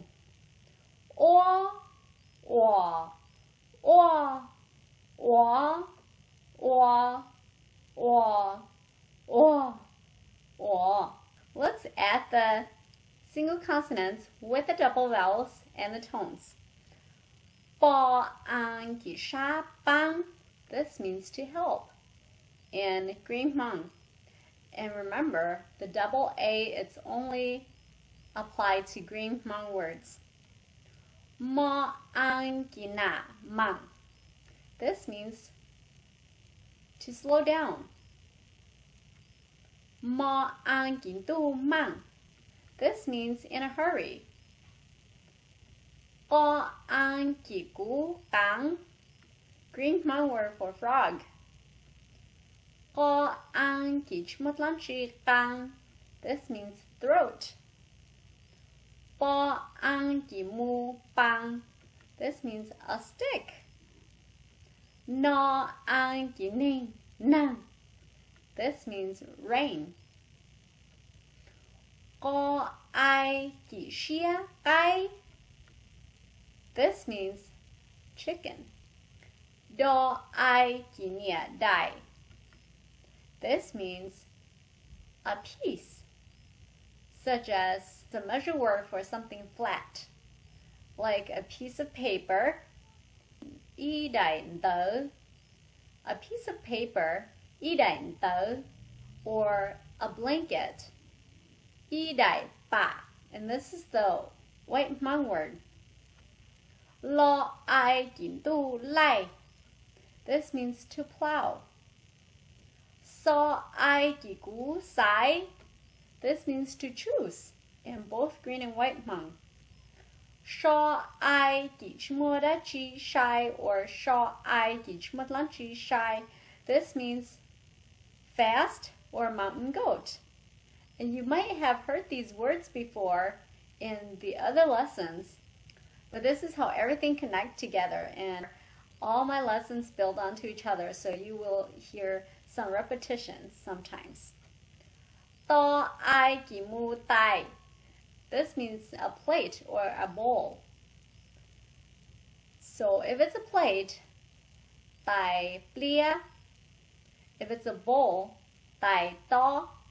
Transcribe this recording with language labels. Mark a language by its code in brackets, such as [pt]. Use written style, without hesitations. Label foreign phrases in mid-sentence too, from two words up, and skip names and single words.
[hnj] Or, or, or, or, or. [en] Let's add the single consonants with the double vowels and the tones. [hnj] Ba, an, ki, sha, bang. [en] This means to help in Green Hmong. And remember, the double A, it's only applied to Green Hmong words. [hnj] Ma, an, ki, na, mang. [en] This means to slow down. [hnj] Ma, an, ki, du, mang. [en] This means in a hurry. [hnj] Ga, an, ki, gu, gang. [en] Green Hmong word for frog. [hnj] Ga, an, ki, Ntxhee, gang. [en] This means throat. [hnj] Ba, an, ki, mu, bang. [en] This means a stick. [hnj] Na, an, ki, ning, nang. [en] This means rain. [hnj] Ga, ai, ki, xia, gai. [en] This means chicken. [hnj] Da, ai, ki, nia, dai. [en] This means a piece, such as the measure word for something flat, like a piece of paper. [hnj] Y dai tờ. [en] A piece of paper, [hnj] y dai tờ, [en] or a blanket. [hnj] Y dai ba. [en] And this is the White Hmong word. [hnj] Lo ai ki du lai. [en] This means to plow. [hnj] So ai ki gu sai. [en] This means to choose in both Green and White Hmong. [hnj] Sha ai ki Ntxhee shai or sha ai ki Ntxhee shai. [en] This means fast or mountain goat. And you might have heard these words before in the other lessons, but this is how everything connects together, and all my lessons build onto each other, so you will hear some repetitions sometimes. [hnj] Ta ai ki mu tai. [en] This means a plate or a bowl. So if it's a plate, [hnj] tai plia. [en] If it's a bowl, [hnj] tai to.